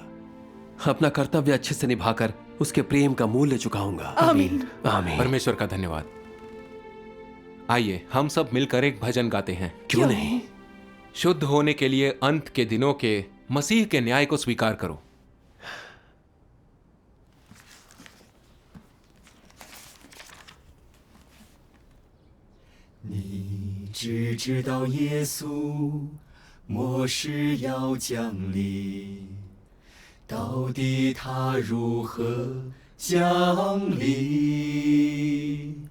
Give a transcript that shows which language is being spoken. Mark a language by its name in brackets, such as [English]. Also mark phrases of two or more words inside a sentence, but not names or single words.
[Hindi] अपना कर्तव्य अच्छे से निभाकर उसके प्रेम का मूल्य चुकाऊंगा। आमीन। आमीन। परमेश्वर का धन्यवाद। आइए हम सब मिलकर एक भजन गाते हैं। क्यों नहीं? शुद्ध होने के लिए अंत के दिनों के मसीह के न्याय को स्वीकार करो। [Chinese] 你只知道耶稣末世要降临，到底他如何降临？